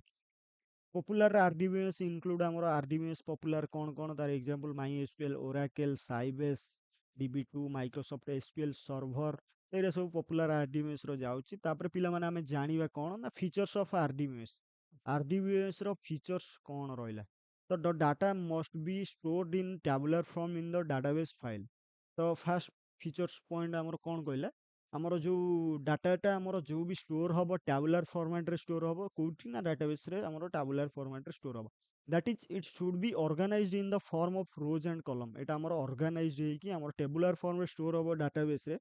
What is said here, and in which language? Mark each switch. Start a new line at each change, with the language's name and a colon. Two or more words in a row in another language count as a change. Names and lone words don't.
English: popular RDBMS include ଆମର RDBMS popular
Odia: କ'ଣ ତାର
English: example MySQL Oracle Sybase DB2 Microsoft SQL server
Odia: ଏଇଟା ସବୁ
English: popular RDBMS
Odia: ର ଯାଉଛି ତାପରେ ପିଲାମାନେ ଆମେ ଜାଣିବା କ'ଣ ନା
English: features of RDBMS
Odia: ର ଫିଚର୍ସ କ'ଣ ରହିଲା ତ
English: the data must be stored in tabular form in the database file।
Odia: ତ
English: first features point
Odia: ଆମର କ'ଣ କହିଲା ଆମର ଯୋଉ ଡାଟାଟା ଆମର ଯୋଉ ବି ଷ୍ଟୋର ହବ
English: tabular formatରେ
Odia: ଷ୍ଟୋର ହବ କୋଉଠି ନା ଡାଟାବେସରେ ଆମର
English: tabular formatରେ
Odia: ଷ୍ଟୋର ହବ।
English: that is it should be organized in the form of rows and column.
Odia: ଏଇଟା ଆମର ଅର୍ଗାନାଇଜ୍ଡ ହେଇକି ଆମର
English: tabular formରେ
Odia: ଷ୍ଟୋର ହବ ଡାଟାବେସରେ।